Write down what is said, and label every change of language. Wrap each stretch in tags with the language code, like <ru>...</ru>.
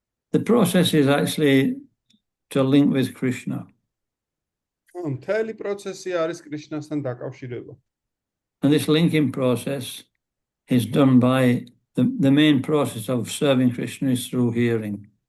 <en>The process is actually to link with Krishna.</en> <ka>მთელი პროცესი არის კრიშნასთან დაკავშირება.</ka> <en>And this linking process is done by the main process of serving Krishna is through hearing.</en>